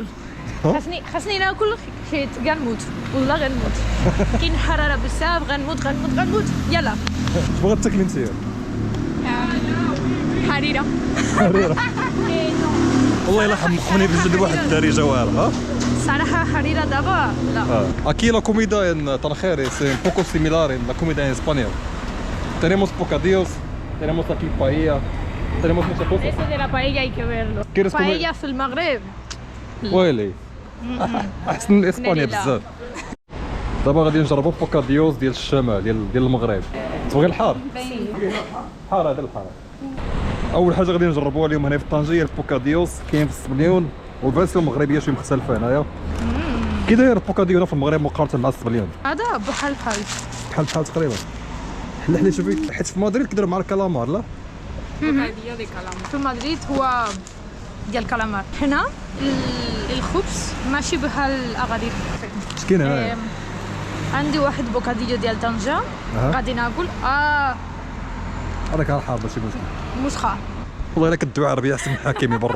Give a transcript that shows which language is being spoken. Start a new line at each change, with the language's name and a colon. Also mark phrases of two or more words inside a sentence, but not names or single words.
Arabic: خاصني ناكل حيت غنموت والله غنموت. كاين حراره بزاف غنموت يلا. اش بغات تاكلي انت؟ حريرة. والله الا حمقوني بجد واحد الدارجه واعره. ها صراحه حريره دابا لا.
Spanish: Aquí la comida en Tánger es un poco similar en la comida en España. Tenemos bocadillos, tenemos aquí paella, tenemos muchas cosas. Eso de la paella hay que verlo. ¿Quieres comer?
Arabic: بايا في المغرب. ويلي احسن من اسبانيا بزاف. دابا غادي نجربوا بوكاديوز ديال الشمال ديال المغرب. تبغي الحار؟ حار هذا الحار. اول حاجه غادي نجربوها اليوم هنا في طنجة هي البوكاديوز. كاين في السبليون والفيرسيون المغربيه شويه مختلفه هنايا. كي داير البوكاديو هنا في المغرب مقارنه مع السبليون؟ هذا بحال بحال تقريبا. حنا شوفي حيت في مدريد كيديروا مع الكالامار لا؟
Spanish: Bocadillo de calamar.
Arabic: في مدريد هو ديال الكالامار. هنا الخبز ماشي بحال الاغادير. اش كاين هنايا؟ عندي واحد بوكاديو ديال طنجة غادي ناكل. هذاك الحار ماشي مشكل. مسخه. والله الا كدوي عربيه احسن من حكيمي برد.